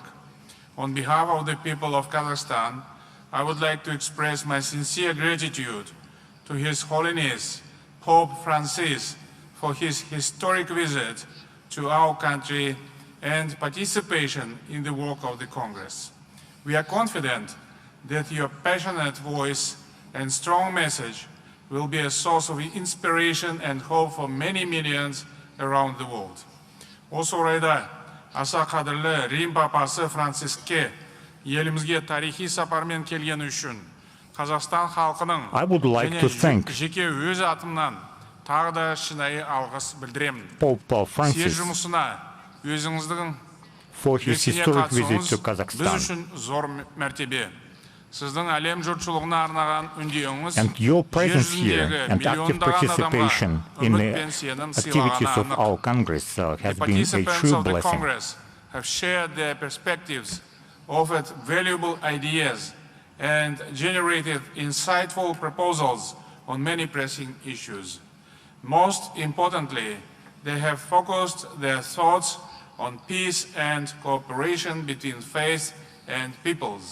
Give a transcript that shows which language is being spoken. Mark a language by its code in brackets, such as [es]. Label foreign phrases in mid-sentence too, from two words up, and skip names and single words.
[en] On behalf of the people of Kazakhstan, I would like to express my sincere gratitude to His Holiness Pope Francis for his historic visit to our country and participation in the work of the Congress. We are confident that your passionate voice and strong message will be a source of inspiration and hope for many millions around the world. [kk] Осы орайда аса қадірлі Рим папасы Франциске елімізге тарихи сапармен келгені үшін Қазақстан халқының [en] I would like to thank [kk] жеке өз атымнан тағы да шынайы алғыс білдіремін. [en] Pope [kk] Съезд [en] Francis [kk] жұмысына өзіңіздің [en] for his [kk] белсене [en] historic visit [kk] қатысуыңыз [en] to [kk] біз [en] Kazakhstan. [kk] үшін зор мәртебе. Сіздің әлем жұртшылығына арнаған үндеуіңіз [en] And your presence here [kk] жүзіндегі [en] and active [kk] миллиондаған [en] participation [kk] адамға [en] in [kk] үміт [en] the [kk] пен сенім [en] activities [kk] сыйлағаны [en] of [kk] анық. [en] our Congress has The been a participants true of the blessing. Congress have shared their perspectives, offered valuable ideas, and generated insightful proposals on many pressing issues. Most importantly, they have focused their thoughts on peace and cooperation between faiths and peoples.